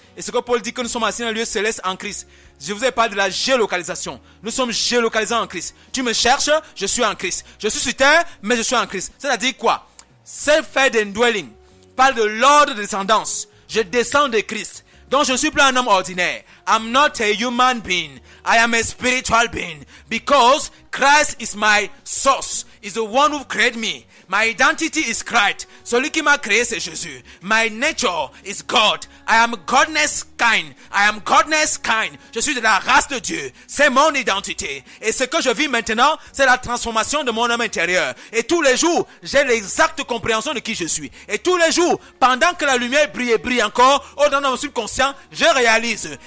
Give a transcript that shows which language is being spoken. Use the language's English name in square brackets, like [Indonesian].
[French] Et ce que Paul dit que nous sommes assis dans le lieu céleste en Christ. Je vous ai parlé de la géolocalisation. Nous sommes géolocalisés en Christ. Tu me cherches, je suis en Christ. Je suis sur terre, mais je suis en Christ. C'est-à-dire quoi? Ce fait d'indwelling parle de l'ordre de descendance. Je descends de Christ. Donc je ne suis plus un homme ordinaire. [English] I'm not a human being. I am a spiritual being. Because Christ is my source. Is the one who created me. My identity is Christ. [French] Celui qui m'a créé, c'est Jésus. [English] My nature is God. I am godness kind. I am godness kind. [French] Je suis de la race de Dieu. C'est mon identité. Et ce que je vis maintenant, c'est la transformation de mon homme intérieur. Et tous les jours, j'ai l'exacte compréhension de qui je suis. Et tous les jours, pendant que la lumière brille et brille encore, au-dedans de mon subconscient, je réalise.